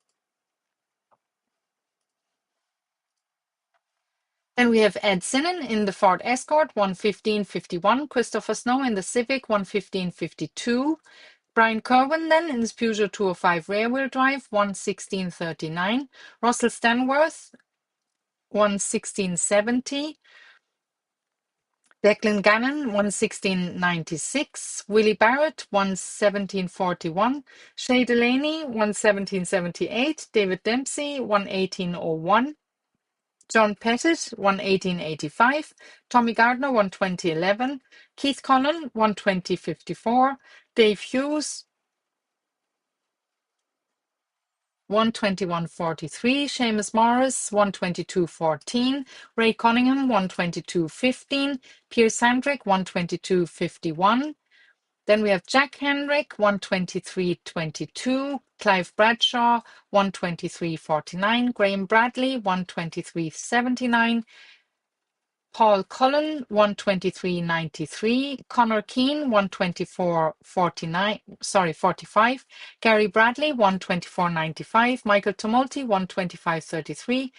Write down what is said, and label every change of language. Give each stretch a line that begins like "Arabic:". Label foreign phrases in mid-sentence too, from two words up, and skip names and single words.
English: Then we have Ed Sinnen in the Ford Escort, 1:15:51. Christopher Snow in the Civic, 1:15:52. Brian Kerwin then in his Peugeot 205 rear-wheel drive, 1:16:39. Russell Stanworth, 1:16:70. Declan Gannon, 1:16:96. Willie Barrett, 1:17:41. Shay Delaney, 1:17:78. David Dempsey, 1:18:01. John Pettit, 1:18:85. Tommy Gardner, 1:20:11. Keith Cullen, 1:20:54. Dave Hughes, 1:21:43. Seamus Morris, 1:22:14. Ray Cunningham, 1:22:15. Pierce Sandrick, 1:22:51. Then we have Jack Henrik, 1:23:22. Clive Bradshaw, 1:23:49. Graham Bradley, 1:23:79. Paul Cullen, 1:23:93. Connor Keane, 1:24:45. Gary Bradley, 1:24:95. Michael Tumulty, 1:25:33.